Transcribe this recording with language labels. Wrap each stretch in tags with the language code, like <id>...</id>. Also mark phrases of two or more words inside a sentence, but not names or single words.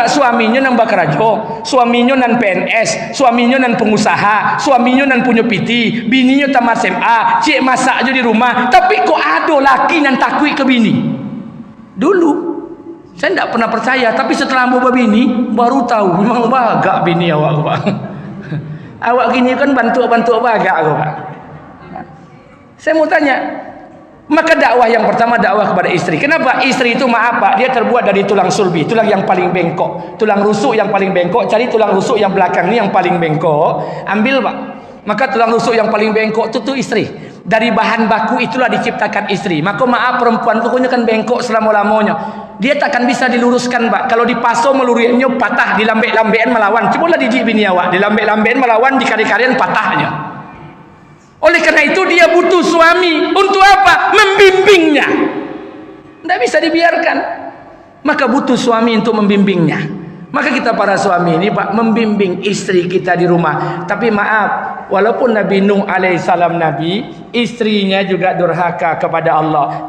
<min>Suaminya nan bakarajo, suaminya nan PNS, suaminya nan pengusaha, suaminya nan punya piti, bininya tamat SMA, cik masak aja di rumah.</min> <id>Tapi kok ada laki nan takut ke bini? Dulu saya tidak pernah percaya, tapi setelah mau berbini baru tahu memang</id> <min>bagak bini awak</min> <id>pak. Awak gini kan bantu apa agak aku pak. Saya mau tanya, maka dakwah yang pertama dakwah kepada istri. Kenapa? Istri itu maaf pak, dia terbuat dari tulang sulbi, tulang yang paling bengkok, tulang rusuk yang paling bengkok. Cari tulang rusuk yang belakang ini yang paling bengkok, ambil pak. Maka tulang rusuk yang paling bengkok itu istri. Dari bahan baku itulah diciptakan istri. Maka maaf, perempuan pokoknya kan bengkok selama-lamanya. Dia takkan bisa diluruskan pak.</id> <min>Kalau dipaso meluriannya patah, dilambek-lambekan melawan. Cobalah dijik bini awak, dilambek-lambekan melawan, dikari-karian patahnya.</min> <id>Oleh karena itu dia butuh suami. Untuk apa? Membimbingnya. Tidak bisa dibiarkan. Maka butuh suami untuk membimbingnya. Maka kita para suami ini pak, membimbing istri kita di rumah. Tapi maaf, walaupun Nabi Nuh alaihissalam nabi, istrinya juga durhaka kepada Allah.</id>